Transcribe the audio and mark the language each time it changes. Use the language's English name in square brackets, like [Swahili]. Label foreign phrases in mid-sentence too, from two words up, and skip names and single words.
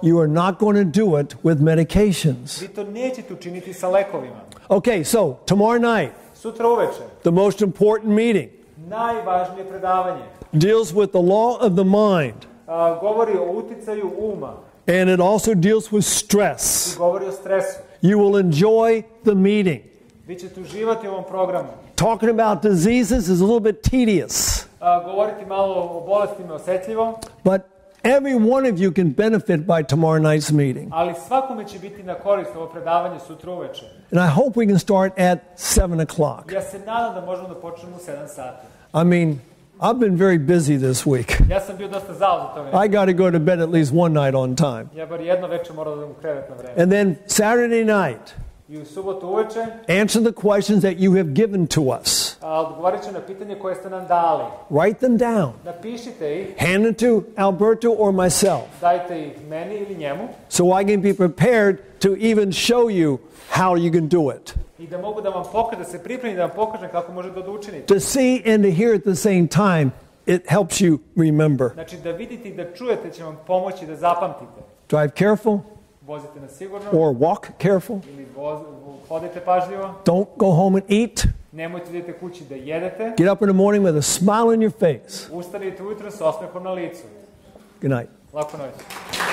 [English] You are not going to do it with medications. [Serbian] Vi to nećete učiniti sa lekovima. [English] Okay, so tomorrow night, [Serbian] Sutra uveče, [English] the most important meeting [Serbian] najvažnije predavanje [English] deals with the law of the mind, [Serbian] govori o uticaju uma [English] and it also deals with stress. [Serbian] i govori o stresu. [English] You will enjoy the meeting. [Serbian] Vi ćete uživati u ovom programu. [English] Talking about diseases is a little bit tedious, [Serbian] Govoriti malo o bolestima je osetljivo, [English] but every one of you can benefit by tomorrow night's meeting. [Serbian] ali svakome će biti na korist ovo predavanje sutra uveče. [English] And I hope we can start at 7 o'clock. [Serbian] Ja se nadam da možemo da počnemo u 7 sati. [English] I mean, I've been very busy this week. [Serbian] Ja sam bio dosta zauzet toga. [English] I got to go to bed at least one night on time. [Serbian] Ja bar jedno večer moram da idem u krevet na vreme. [English] And then Saturday night, [Serbian] I u subotu uveče [English] answer the questions that you have given to us. [Serbian] odgovorit ću na pitanje koje ste nam dali. [English] Write them down. [Serbian] Napišite ih, [English] Hand them to Alberto or myself [Serbian] dajte ih meni ili njemu, [English] so I can be prepared to even show you how you can do it. [Serbian] i da mogu da vam pokažem, da se pripremim, da vam pokažem kako možete da učinite. [English] To see and to hear at the same time, it helps you remember. [Serbian] Znači da vidite i da čujete će vam pomoći da zapamtite. [English] Drive careful [Serbian] Vozite na sigurno [English] or walk careful. [Serbian] ili hodite pažljivo. [English] Don't go home and eat. [Serbian] Nemojte da idete kući da jedete. [English] Get up in the morning with a smile on your face. [Serbian] Ustanite ujutro sa osmehom na licu. [English] Good night. [Serbian] Laku noć.